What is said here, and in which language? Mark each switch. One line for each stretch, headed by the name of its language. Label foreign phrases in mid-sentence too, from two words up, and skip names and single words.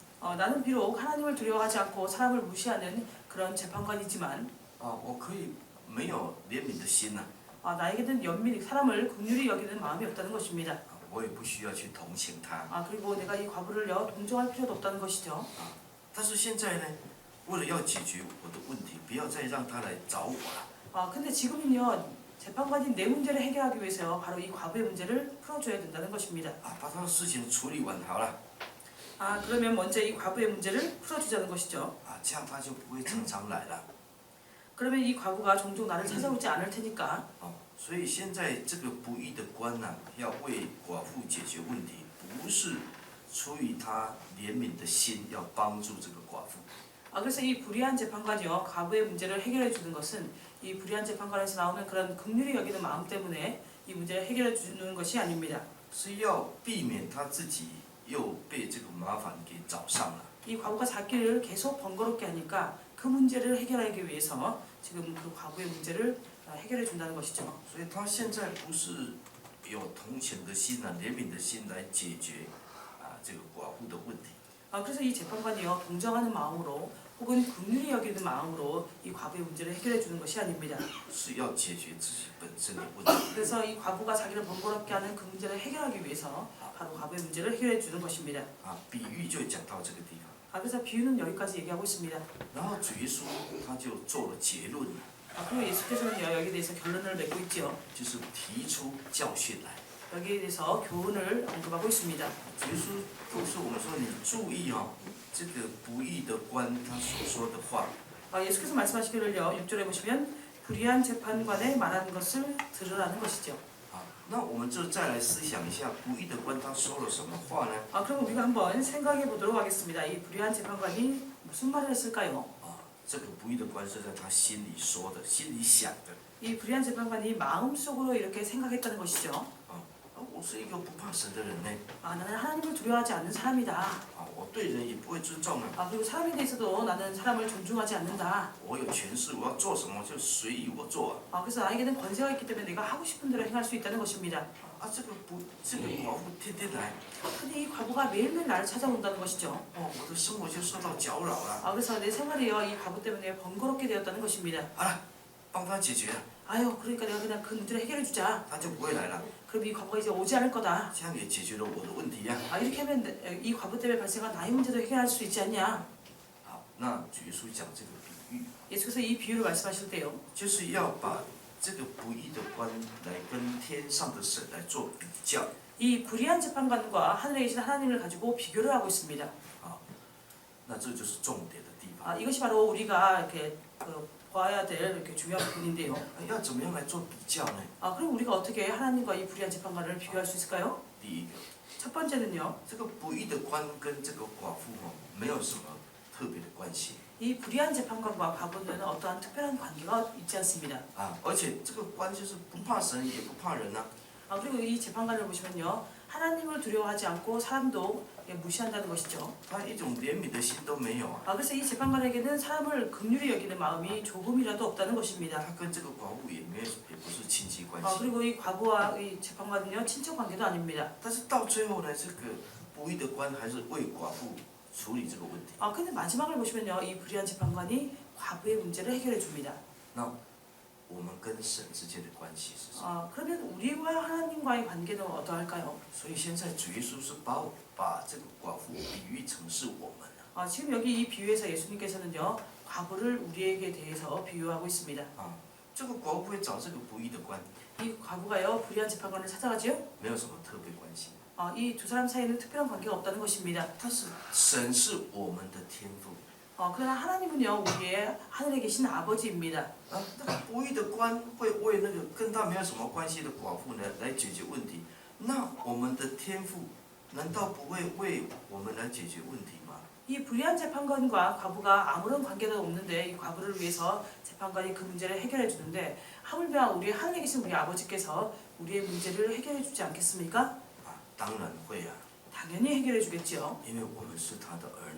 Korean: 나는 비록 하나님을 두려워하지 않고 사람을 무시하는 그런 재판관이지만
Chinese: 我可以没有怜悯的心呐、
Korean: 나에게는 사람을 긍휼히 여기는 마음이 없다는 것입니다.
Chinese: 我也不需要去同情他。
Korean: 그리고 내가 이 과부를요 동정할 필요도 없다는 것이죠.
Chinese: 但是现在呢，为了要解决我的问题，不要再让他来找我了。
Korean: 근데 지금은요 재판관이 내 문제를 해결하기 위해서요 바로 이 과부의 문제를 풀어줘야 된다는 것입니다.
Chinese: 把他的事情处理完好了。
Korean: 그러면 먼저 이 과부의 문제를 풀어주자는 것이죠.
Chinese: 这样他就不会常常来了。
Korean: 그러면 이 과부가 종종 나를 찾아오지 않을 테니까.
Chinese: 所以现在这个不义的官呐、要为寡妇解决问题，不是出于他怜悯的心，要帮助这个寡妇。
Korean: 그래서 이 불의한 재판관이요 과부의 문제를 해결해 주는 것은 이 불의한 재판관에서 나오는 그런 긍휼히 여기는 마음 때문에 이 문제를 해결해 주는 것이 아닙니다.
Chinese: 是要避免他自己又被这个麻烦给找上了。
Korean: 이 과부가 자기를 계속 번거롭게 하니까 그 문제를 해결하기 위해서 지금 그 과부의 문제를 해결해 준다는 것이죠.
Chinese: 所以他现在不是有同情的心呐、怜悯的心来解决这个寡妇的问题。
Korean: 그래서 이 재판관이요 동정하는 마음으로 혹은 긍휼히 여기는 마음으로 이 과부의 문제를 해결해 주는 것이 아닙니다.
Chinese: 是要解决自己本身的问题。
Korean: 그래서 이 과부가 자기를 번거롭게 하는 그 문제를 해결하기 위해서 바로 과부의 문제를 해결해 주는 것입니다.
Chinese: 比喻就讲到这个地方。
Korean: 그래서 비유는 여기까지 얘기하고 있습니다.
Chinese: 然后主耶稣他就做了结论，
Korean: 그리고 예수께서는요 여기에 대해서 결론을 맺고 있죠.
Chinese: 就是提出教训来。
Korean: 여기에 대해서 교훈을 언급하고 있습니다.
Chinese: 主耶稣告诉我们说：“你注意这个不义的官他所说的话。
Korean: 예수께서 말씀하시기를요 6절에 보시면 불의한 재판관의 말하는 것을 들으라는 것이죠.
Chinese: 那我们就再来思想一下，不义的官他说了什么话呢？
Korean: 그럼 우리가 한번 생각해 보도록 하겠습니다. 이 불의한 재판관이 무슨 말을 했을까요?
Chinese: 这个不义的官是在他心里说的，心里想的。
Korean: 이 불의한 재판관이 마음속으로 이렇게 생각했다는 것이죠.
Chinese: 我是一个不怕神的人呢。
Korean: 나는 하나님을 두려워하지 않는 사람이다.
Chinese: 我对人也不会尊重啊。
Korean: 그리고 사람에 대해서도 나는 사람을 존중하지 않는다.
Chinese: 我有权势，我要做什么就随意我做。
Korean: 그래서 나에게는 권세가 있기 때문에 내가 하고 싶은 대로 행할 수 있다는 것입니다.
Chinese: 这个寡妇天天来。
Korean: 근데 이 과부가 매일매일 나를 찾아온다는 것이죠.
Chinese: 我的生活就受到搅扰了。
Korean: 그래서 내 생활이요 이 과부 때문에 번거롭게 되었다는 것입니다.
Chinese: 好了，帮他解决。
Korean: 그러니까 내가 그냥 그 문제를 해결해 주자.
Chinese: 他就不会来了。
Korean: 그럼 이 과부가 이제 오지 않을 거다.
Chinese: 这样也解决了我的问题呀。
Korean: 이렇게 하면 이 과부 때문에 발생한 나의 문제도 해결할 수 있지 않냐.
Chinese: 好，那主耶稣讲这个比喻。喻，
Korean: 예수께서 이 비유를 말씀하실 때요.
Chinese: 就是要把这个不义的官来跟天上的神来做比较。
Korean: 이 불의한 재판관과 하늘에 계신 하나님을 가지고 비교를 하고 있습니다.
Chinese: 那这就是重点的地方。
Korean: 이것이 바로 우리가 이렇게 봐야 될 이렇게 중요한 부분인데요.
Chinese: 要怎么样来做比较呢？
Korean: 그럼 우리가 어떻게 하나님과 이 불의한 재판관을 비교할 수 있을까요?
Chinese: 第一个，
Korean: 첫 번째는요.
Chinese: 这个不义的官跟这个寡妇没有什么特别的关系
Korean: 이 불의한 재판관과 과부는 어떠한 특별한 관계가 있지 않습니다.
Chinese: 而且这个官就是不怕神也不怕人
Korean: 그리고 이 재판관을 보시면요. 하나님을 두려워하지 않고 사람도 무시한다는 것이죠.
Chinese: 他一种怜悯的心都没有
Korean: 그래서 이 재판관에게는 사람을 긍휼히 여기는 마음이 조금이라도 없다는 것입니다.
Chinese: 他跟这个寡妇也不是亲戚关系
Korean: 그리고 이 과부와 이 재판관은요. 친척 관계도 아닙니다.
Chinese: 但是到最后呢，这个不义的官还是为寡妇处理这个问题。
Korean: 근데 마지막을 보시면요. 이 불의한 재판관이 과부의 문제를 해결해 줍니다.
Chinese: 那我们跟神之间的关系是什么？
Korean: 그러면 우리와 하나님과의 관계는 어떠할까요?
Chinese: 所以现在主耶稣是把这个寡妇比喻成是我们
Korean: 지금 여기 이 비유에서 예수님께서는요. 과부를 우리에게 대해서 비유하고 있습니다.
Chinese: 这个寡妇会找这个不义的官，
Korean: 이 과부가요. 불의한 재판관을 찾아가지요.
Chinese: 没有什么特别关系。
Korean: 이 두 사람 사이에는 특별한 관계가 없다는 것입니다.
Chinese: 但是神是我们的天父
Korean: 그러나 하나님은요. 우리의 하늘에 계신 아버지입니다.
Chinese: 那个不义的官会为那个跟他没有什么关系的寡妇呢来解决问题，那我们的天父难道不会为我们来解决问题吗？
Korean: 이 불의한 재판관과 과부가 아무런 관계도 없는데 이 과부를 위해서 재판관이 그 문제를 해결해 주는데 하물며 우리 하늘에 계신 우리 아버지께서 우리의 문제를 해결해 주지 않겠습니까?
Chinese: 当然会
Korean: 당연히 해결해 주겠죠.
Chinese: 因为我们是他的儿女